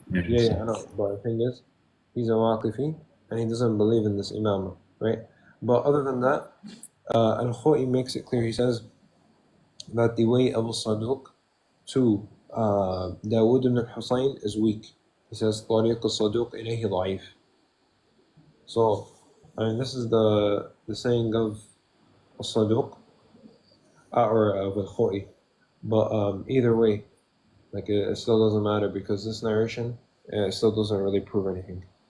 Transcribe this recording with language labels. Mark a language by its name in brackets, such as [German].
[English] Yeah, I know. But the thing is, he's a Waqifi and he doesn't believe in this Imam, right? But other than that, Al-Khoi makes it clear. He says that the way of Saduq to Dawood ibn Hussein is weak. He says [Arabic] طريق الصدوق إليه ضعيف. [English] So, I mean, this is the saying of Saduq or of Al-Khoi. But either way, like it still doesn't matter because this narration still doesn't really prove anything.